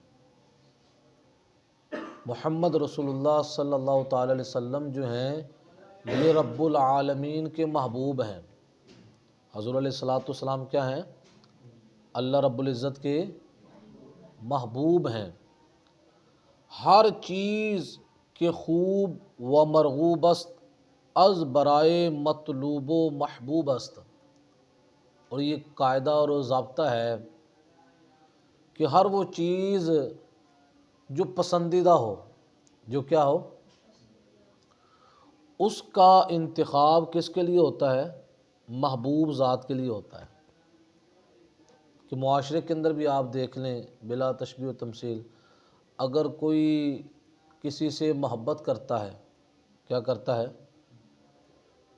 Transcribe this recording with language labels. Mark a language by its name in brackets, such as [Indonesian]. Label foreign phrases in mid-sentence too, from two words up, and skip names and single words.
[Urdu] محمد رسول اللہ [Arabic] صلی اللہ تعالی علیہ وسلم [Urdu] جو ہیں یہ [Arabic] رب العالمین [Urdu] کے محبوب ہیں۔ حضور [Arabic] علیہ الصلاۃ والسلام [Urdu] کیا ہیں؟ [Arabic] اللہ رب العزت [Urdu] کے محبوب ہیں۔ [Persian] ہر چیز کے خوب و مرغوب است از برائے مطلوب و محبوب است۔ [Urdu] اور یہ قاعدہ اور ضابطہ ہے کہ ہر وہ چیز جو پسندیدہ ہو، جو کیا ہو، اس کا انتخاب کس کے لیے ہوتا ہے؟ محبوب ذات کے لیے ہوتا ہے۔ کہ معاشرے کے اندر بھی آپ دیکھ لیں بلا تشبیہ و تمثیل، اگر کوئی کسی سے محبت کرتا ہے، کیا کرتا ہے؟